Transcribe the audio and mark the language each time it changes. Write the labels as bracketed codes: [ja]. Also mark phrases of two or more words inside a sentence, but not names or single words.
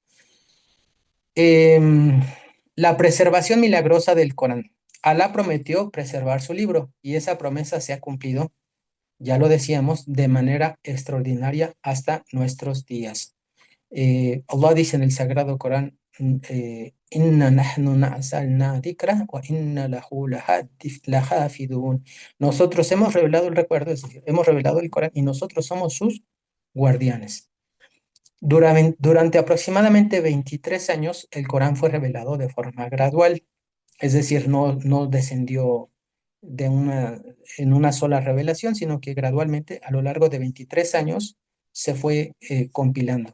[es] Em, la preservación milagrosa del Corán. Alá prometió preservar su libro y esa promesa se ha cumplido, ya lo decíamos, de manera extraordinaria hasta nuestros días. Allah dice en el Sagrado Corán: [ar] إنا نحن نزلنا الذكر وإنا له لحافظون. [es] Nosotros hemos revelado el recuerdo, es decir, hemos revelado el Corán y nosotros somos sus guardianes. Durante aproximadamente 23 años, el Corán fue revelado de forma gradual, es decir, no descendió en una sola revelación, sino que gradualmente a lo largo de 23 años se fue compilando.